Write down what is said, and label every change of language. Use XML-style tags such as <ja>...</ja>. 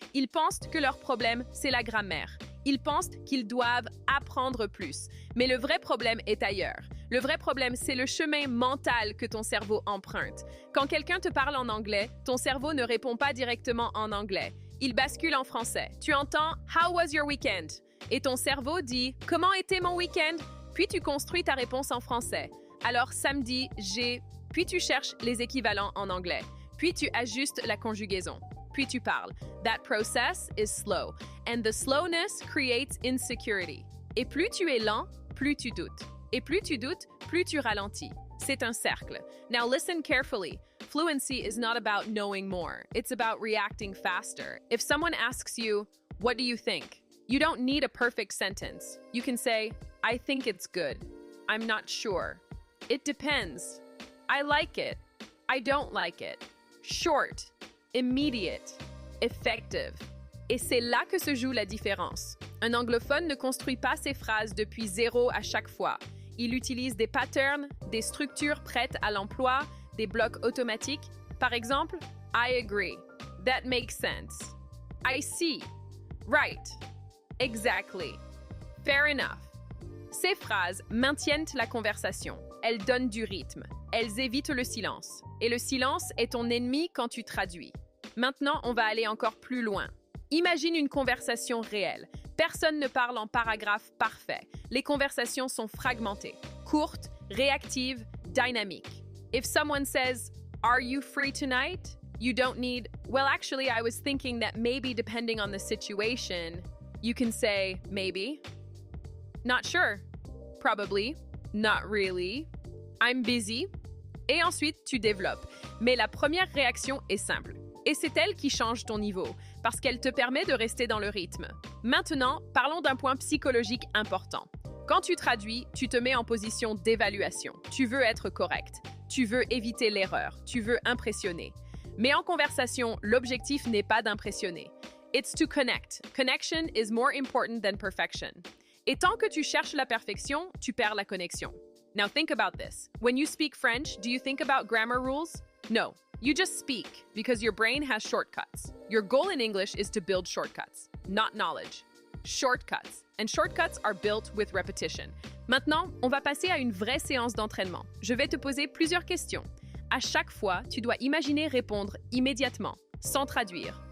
<fr>Ils pensent que leur problème, c'est la grammaire. Ils pensent qu'ils doivent apprendre plus. Mais le vrai problème est ailleurs. Le vrai problème, c'est le chemin mental que ton cerveau emprunte. Quand quelqu'un te parle en anglais, ton cerveau ne répond pas directement en anglais. Il bascule en français.</fr> <en>Tu entends « How was your weekend ?»</en> <fr>Et ton cerveau dit « Comment était mon week-end ?» Puis tu construis ta réponse en français. Alors samedi, j'ai... Puis tu cherches les équivalents en anglais. Puis tu ajustes la conjugaison. Puis tu parles. That process is slow.</fr> <en>And the slowness creates insecurity.</en> <fr>Et plus tu es lent, plus tu doutes. Et plus tu doutes, plus tu ralentis. C'est un cercle. Now listen carefully.</fr> <en>Fluency is not about knowing more. It's about reacting faster. If someone asks you, what do you think? You don't need a perfect sentence. You can say, I think it's good. I'm not sure. It depends. I like it. I don't like it. Short, immediate, effective.</en> <fr>Et c'est là que se joue la différence. Un anglophone ne construit pas ses phrases depuis zéro à chaque fois. Il utilise des patterns, des structures prêtes à l'emploi, des blocs automatiques.</fr> <en>Par exemple, I agree. That makes sense. I see. Right. Exactly. Fair enough.</en> <fr>Ces phrases maintiennent la conversation. Elles donnent du rythme. Elles évitent le silence. Et le silence est ton ennemi quand tu traduis. Maintenant, on va aller encore plus loin. Imagine une conversation réelle. Personne ne parle en paragraphe parfait. Les conversations sont fragmentées, courtes, réactives, dynamiques.</fr> <en>If someone says, "Are you free tonight?" You don't need, "Well, actually, I was thinking that maybe depending on the situation." You can say, "Maybe." Not sure. Probably. Not really. I'm busy.</en> <fr>Et ensuite, tu développes. Mais la première réaction est simple. Et c'est elle qui change ton niveau, parce qu'elle te permet de rester dans le rythme. Maintenant, parlons d'un point psychologique important. Quand tu traduis, tu te mets en position d'évaluation. Tu veux être correct. Tu veux éviter l'erreur. Tu veux impressionner. Mais en conversation, l'objectif n'est pas d'impressionner.</fr> <en>It's to connect.</en> <fr>Connection is more important than perfection. Et tant que tu cherches la perfection, tu perds la connexion. Now think about this.</fr> <en>When you speak French, do you think about grammar rules? No. You just speak because your brain has shortcuts. Your goal in English is to build shortcuts, not knowledge. Shortcuts. And shortcuts are built with repetition.</en> <fr>Maintenant, on va passer à une vraie séance d'entraînement. Je vais te poser plusieurs questions. À chaque fois, tu dois imaginer répondre immédiatement, sans traduire.</fr>